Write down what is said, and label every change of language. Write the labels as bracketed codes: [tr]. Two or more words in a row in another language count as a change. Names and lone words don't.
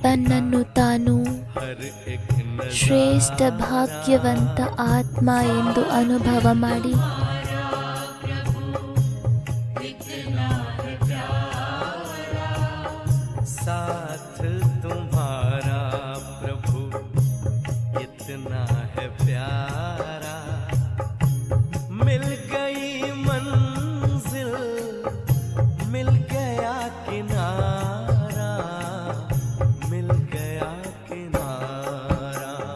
[kn] ತನ್ನನ್ನು ತಾನು [hi] हर एक नजारा, [kn] ಶ್ರೇಷ್ಠ ಭಾಗ್ಯವಂತ ಆತ್ಮ ಎಂದು ಅನುಭವ ಮಾಡಿ. [hi] साथ तुम्हारा प्रभु कितना है प्यारा, मिल गई मंजिल, मिल गया किनारा, मिल गया किनारा,